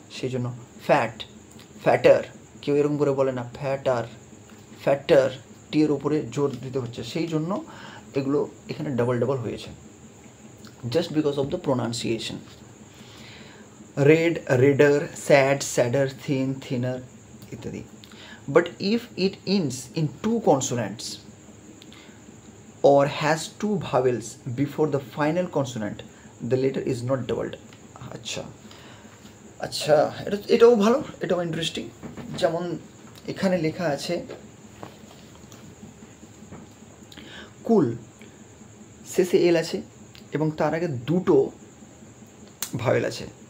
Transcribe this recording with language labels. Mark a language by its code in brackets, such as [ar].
[bn] সেই জন্য fat, fatter, কেউ এরকম করে বলে না, ফ্যাটার, ফ্যাটার, টি এর ওপরে জোর দিতে হচ্ছে, সেই জন্য এগুলো এখানে ডাবল ডাবল হয়েছে, [en] Just because of the pronunciation. Red, redder, sad, sadder, thin, thinner ইত্যাদি। But if it ends in 2 consonants or has 2 vowels before the final consonant, the letter is not doubled. [bn] আচ্ছা আচ্ছা, এটাও ভালো, এটাও ইন্টারেস্টিং। যেমন এখানে লেখা আছে কুল, শেষে এল আছে এবং তার আগে দুটো ভাওয়েল আছে।